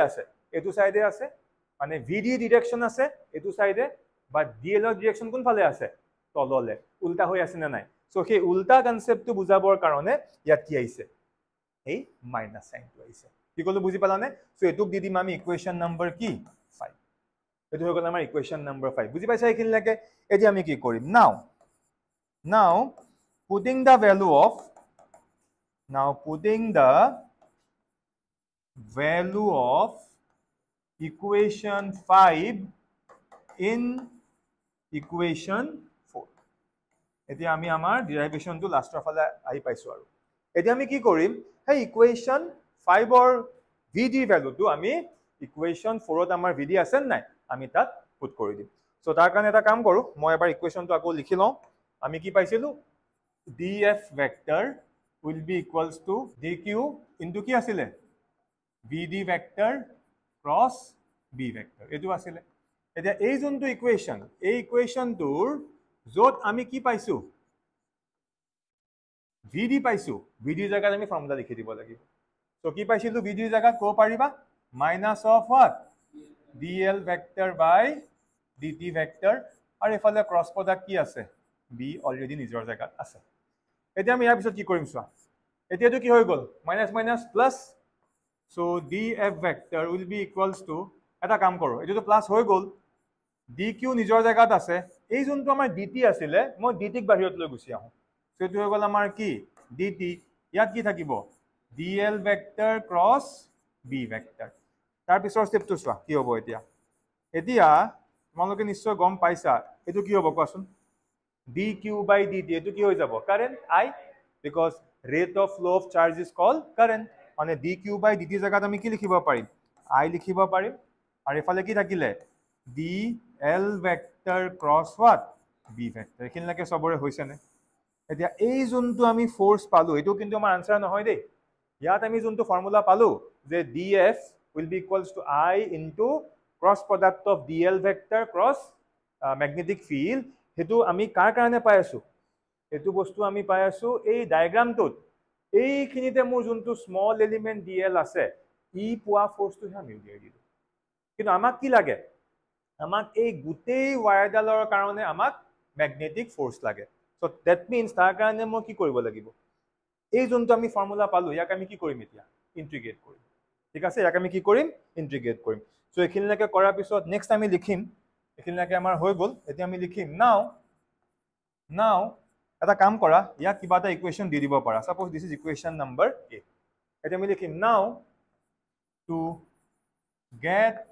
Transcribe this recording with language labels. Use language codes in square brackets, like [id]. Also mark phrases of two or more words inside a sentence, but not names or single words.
[as] আছে এইটো সাইডে আছে মানে [en] VD direction [as] আছে এইটো সাইডে বা ডিএলৰ ডিৰেকশ্যন কোনফালে আছে তললে উল্টা হৈ আছে না নাই সো সেই উল্টা কনসেপ্টটো বুজাবৰ কাৰণে ইয়াত কি আহিছে এই [en] minus signটো [as] আহিছে কি কলো বুজি পালানে সো এটুক দি দিম আমি [en] equation number [as] কি 5 এটো হৈ গল আমাৰ [en] equation number [as] 5 বুজি পাইছা এইখিনিলৈকে এতিয়া আমি কি কৰিম [en] now putting the value of equation 5 in equation 4 [as] এতিয়া আমি আমাৰ ডেৰিভেশনটো লাষ্টৰ ফালে আহি পাইছো আৰু এতিয়া আমি কি কৰিম সেই ইকুৱেশ্যন 5 ৰ vd ভ্যালুটো আমি ইকুৱেশ্যন 4 ত আমাৰ vd আছে নাই আমি তাত পুট কৰি দিম সো তাৰ কাৰণে এটা কাম কৰো মই এবাৰ ইকুৱেশ্যনটো আকৌ লিখি লওঁ আমি কি পাইছিলো [en] df vector will be equals to dq into [as] কি আছিলে [en] vd vector cross b vector [as] এটো আছিলে এতিয়া এই যোনটো ইকুৱেশ্যন এই ইকুৱেশ্যনটোৰ যত আমি কি পাইছো vd পাইছো vd জায়গাত আমি ফৰ্মুলা লিখি দিব লাগিব সো কি পাইছিলো vd জায়গাত কো পাৰিবা [en] minus of what dl vector by dt vector [as] আৰু এফালে [en] cross product [as] কি আছে b অলৰেডি নিজৰ জায়গাত আছে এতিয়া আমি ইয়াৰ পিছত কি কৰিম চোৱা এতিয়াটো কি হৈ গল [en] minus minus plus [as] সো [en] df vector will be equals to [as] এটা কাম কৰো এটোটো প্লাস হৈ গল dq নিজৰ জায়গাত আছে এই যোনটো আমাৰ dt আছিলে মই dt ক বাহিৰত লৈ গুছি আহো সো এটো হৈ গল আমাৰ কি dt ইয়াত কি থাকিব [en] dl vector cross b vector [as] তাৰ পিছৰ স্টেপটো চোৱা কি হ'ব এতিয়া তোমালোকে নিশ্চয় গম পাইছা এটো কি হ'ব কোৱাচোন [en] dq by dt [as] এটো কি হৈ যাব কারেন্ট I [en] because rate of flow of charge is called current [as] মানে [en] dq by dt [as] জায়গাত আমি কি লিখিব পাৰিম I লিখিব পাৰিম আৰু এফালে কি থাকিলে [en] dl vector cross what b vector [as] এখিনলৈকে সবৰে হৈছে নে এতিয়া এই যোনটো আমি ফোর্স পালো এটো কিন্তু আমাৰ আনসাৰ নহয় দেই ইয়াত আমি যোনটো ফৰ্মুলা পালো যে [en] df will be equals to I into cross product of dl vector cross magnetic field [as] হেতু আমি কাৰ কাৰণে পাই আছো এটো বস্তু আমি পাই আছো এই ডায়াগ্ৰামটোত এইখিনিতে মোৰ যোনটো [en] small element dl [as] আছে ই পোৱা ফোর্সটো আমি উলিয়াই দিলো কিন্তু আমাক কি লাগে আমাক এই গুটেই ওয়্যাৰডালৰ কাৰণে আমাক [en] magnetic force [as] লাগে [en] so that means [as] তাৰ কাৰণে মই কি কৰিব লাগিব এই যোনটো আমি ফৰ্মুলা পালো ইয়াক আমি কি কৰিম এতিয়া ইন্টিগ্ৰেট কৰিম ঠিক আছে ইয়াক আমি কি কৰিম ইন্টিগ্ৰেট কৰিম সো এখিনলৈকে কৰাৰ পিছত নেক্সট আমি লিখিম এখিনলৈকে আমাৰ হৈ গল এতিয়া আমি লিখিম now এটা কাম কৰা ইয়াক কিবা এটা ইকুৱেশ্যন দি দিব পাৰা [en] suppose this is equation number 8 [as] এতিয়া আমি লিখিম [en] now to get